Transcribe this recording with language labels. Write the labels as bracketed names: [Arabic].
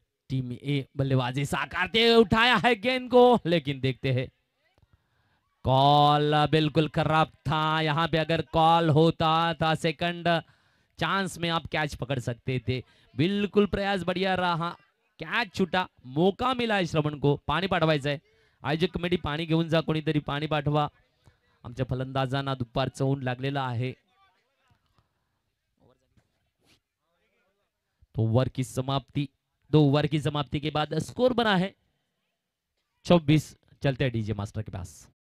[Hindi] Team ए बल्लेबाजी साकारते हुए उठाया है गेंद को, लेकिन देखते हैं कॉल बिल्कुल खराब था। यहाँ पे अगर कॉल होता था सेकंड चांस में आप कैच पकड़ सकते थे। बिल्कुल प्रयास बढ़िया रहा, कैच छुटा, मौका मिला है श्रवण को। [Marathi] पाणी पाठवायचंय, आयोजक कमिटी पाणी घेऊन जा, कोणीतरी पाणी पाठवा। आमच्या फलंदाजांना दुपारचं ऊन लागलेलं आहे। [Hindi] तो ओवर की समाप्ति, 2 ओवर की समाप्ति के बाद स्कोर बना है 24। चलते हैं डीजे मास्टर के पास।